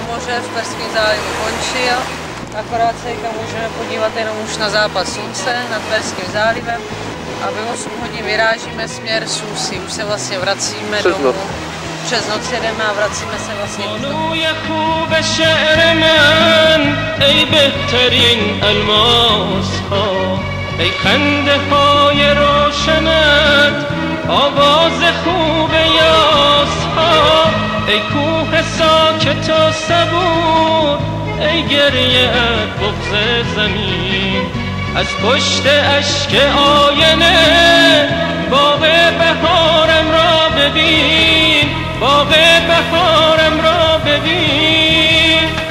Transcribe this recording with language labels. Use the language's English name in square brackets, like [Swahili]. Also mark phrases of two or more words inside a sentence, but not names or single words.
[Czech] že v Perském zálivu končil. Akorát se můžeme podívat jenom už na západ slunce nad Perským zálivem a ve 8 hodin vyrážíme směr Soussy. Už se vlastně vracíme domů. Přes noc jedeme a vracíme se vlastně domů. [Persian] ای بهترین الماس ها ای خنده های روشنت آواز خوب یاس ها ای کوه ساکت و صبور ای گریه‌ات بغض زمین از پشت اشک آینه باغ بهارم را ببین باغ بهارم را ببین